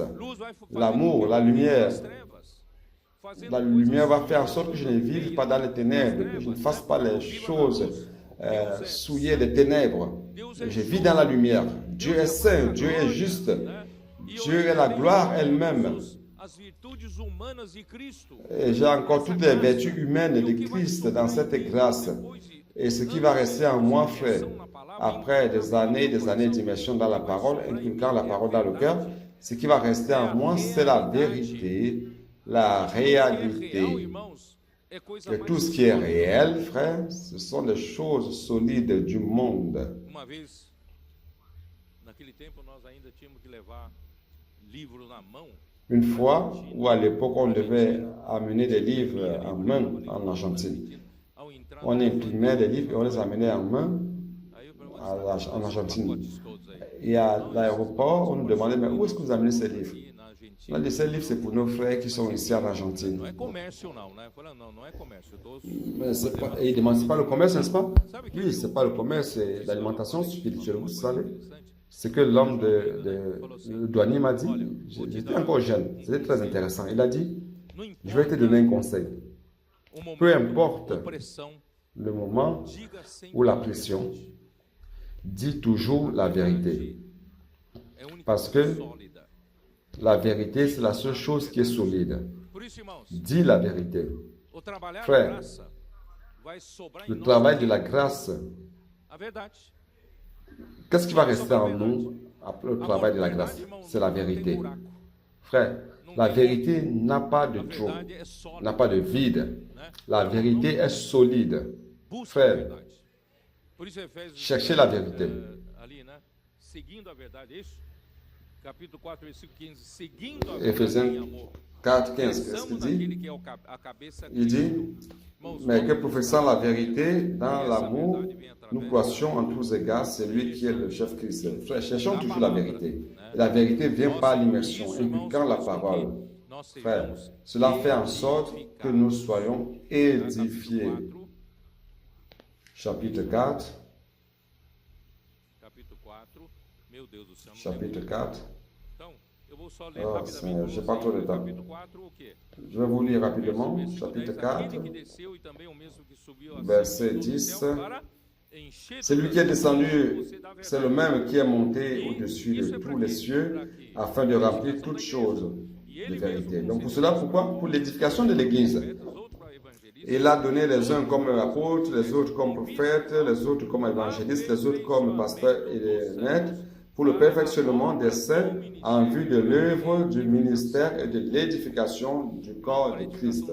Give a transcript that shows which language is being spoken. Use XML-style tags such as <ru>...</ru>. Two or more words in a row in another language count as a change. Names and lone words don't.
<fr>L'amour, la lumière. La lumière va faire en sorte que je ne vive pas dans les ténèbres, que je ne fasse pas les choses souillées des ténèbres. Je vis dans la lumière. Dieu est saint, Dieu est juste. Dieu est la gloire elle-même.</fr> <pt>as virtudes humanas de Cristo.</pt> <fr>Et j'ai encore toutes les vertus humaines de Christ dans cette grâce. Et ce qui va rester en moi, frère, après des années d'immersion dans la parole, inculquant la parole dans le cœur, ce qui va rester en moi, c'est la vérité, la réalité. Que tout ce qui est réel, frère, ce sont des choses solides du monde.</fr> <pt>Uma vez, naquele tempo, nós ainda tínhamos que levar livro na mão.</pt> <fr>Une fois, où à l'époque, on devait amener des livres en main en Argentine.</fr> <pt>Ao entrar</pt> <fr>On imprimait des livres et on les amenait en main</fr> <pt>aí eu perguntei,</pt> <fr>en Argentine.</fr> <pt>pacotes todos aí.</pt> <fr>Et à l'aéroport, on nous demandait, mais où est-ce que vous amenez ces livres?</fr> <pt>Aqui na</pt> <fr>On a</fr> <pt>Argentina.</pt> <fr>dit, ces livres, c'est pour nos frères qui sont ici en Argentine.</fr> <pt>Não é comércio, não, né? Falei, não, não é comércio. Eu tô...</pt> <fr>Mais et ils demandent, c'est pas le commerce, n'est-ce pas? Oui, c'est pas le commerce, c'est l'alimentation spirituelle, vous savez. C'est que l'homme le douanier m'a dit, j'étais encore jeune, c'était très intéressant. Il a dit,</fr> <pt>Não</pt> <fr>je vais te donner un conseil.</fr> <pt>o momento</pt> <fr>Peu importe</fr> <pt>de pressão,</pt> <fr>le moment</fr> <pt>diga sempre</pt> <fr>ou la</fr> <pt>a</pt> <fr>pression,</fr> <pt>verdade.</pt> <fr>dis toujours la vérité.</fr> <pt>É a única</pt> <fr>Parce</fr> <pt>coisa</pt> <fr>que</fr> <pt>sólida.</pt> <fr>la vérité, c'est la seule chose qui est solide.</fr> <pt>Por isso, irmãos,</pt> <fr>Dis la vérité.</fr> <pt>o trabalhar</pt> <fr>Frère,</fr> <pt>da graça vai sobrar em</pt> <fr>Le</fr> <pt>nós</pt> <fr>travail de la grâce,</fr> <pt>a verdade.</pt> <fr>qu'est-ce qui va rester en nous après le travail de la grâce? C'est la vérité. Frère, la vérité n'a pas de</fr> <pt>A</pt> <fr>trou,</fr> <pt>verdade é sólida,</pt> <fr>n'a pas de vide.</fr> <pt>né?</pt> <fr>La vérité est solide.</fr> <pt>Busca a</pt> <fr>Frère,</fr> <pt>verdade. Por isso, Efésios,</pt> <fr>cherchez la vérité.</fr> <pt>ali, né? Seguindo a verdade, é isso? Capítulo 4, versículo 15. Seguindo a verdade</pt> <fr>Éphésiens</fr> <pt>em amor.</pt> <fr>4, 15, qu'est-ce</fr> <pt>Pensamos</pt> <fr>qu'il</fr> <pt>naquele</pt> <fr>dit?</fr> <pt>que é a cabeça</pt> <fr>Il dit,</fr> <pt>Cristo. Irmãos,</pt> <fr>mais que</fr> <pt>quando</pt> <fr>professant la vérité dans l'amour, nous croissions en tous égards celui qui est le chef Christ. Frère, cherchons toujours la vérité. Et la vérité vient par l'immersion, inculquant la parole.</fr> <pt>nós</pt> <fr>Frère,</fr> <pt>sejamos</pt> <fr>cela fait en sorte que nous soyons édifiés. Chapitre 4,</fr> <pt>capítulo 4. Meu Deus do céu. não</pt> <fr>chapitre</fr> <pt>lembro.</pt> <fr>4.</fr> <pt>Então, eu vou só ler</pt> <fr>Oh,</fr> <pt>rapidamente. Senhor, pra</pt> <fr>j'ai</fr> <pt>você.</pt> <fr>pas trop de temps.</fr> <pt>Capítulo 4, o quê?</pt> <fr>Je vais vous lire rapidement,</fr> <pt>Versículo</pt> <fr>chapitre</fr> <pt>10,</pt> <fr>4,</fr> <pt>aquele que desceu e também o mesmo que subiu acima</pt> <fr>verset</fr> <pt>de todo o</pt> <fr>10.</fr> <pt>céu para encher</pt> <fr>Celui</fr> <pt>todas</pt> <fr>qui est</fr> <pt>as</pt> <fr>descendu,</fr> <pt>coisas da</pt> <fr>c'est le</fr> <pt>verdade.</pt> <fr>même qui est monté au-dessus de tous les cieux, afin de remplir toutes choses de vérité. Donc pour cela, pourquoi? Pour l'édification de l'Église. Il a donné les uns comme apôtres, les autres comme prophètes, les autres comme évangélistes, les autres comme pasteurs et les maîtres, pour le perfectionnement des saints en vue de l'œuvre du ministère et de l'édification du corps de Christ.</fr>